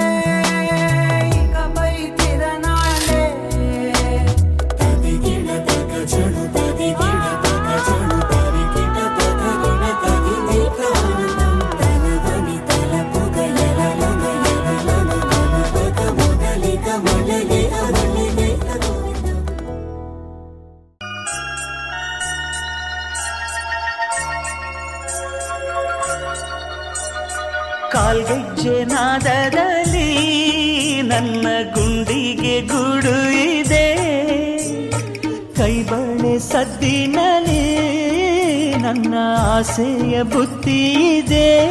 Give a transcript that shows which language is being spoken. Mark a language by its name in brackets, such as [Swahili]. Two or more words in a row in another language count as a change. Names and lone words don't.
[Telugu] ఇకపై తిరనాళ్ళే తదిగిడ తగ చెడు తదిగిడ తగ చెడు తరిగిడ తగగిడ తదిగిడ ఆనందం తలవని తలపుగ ఎలలన ఎలలన కనుపగ మొదలిగ మొదలిగ [Kannada] ಕಾಲ್ಗೆಜ್ಜೆ ನಾದದಲ್ಲಿ ನನ್ನ ಗುಂಡಿಗೆ ಗೂಡು ಇದೆ, ಕೈಬಳೆ ಸದ್ದಿನಲ್ಲಿ ನನ್ನ ಆಸೆಯ ಬುತ್ತಿ ಇದೆ.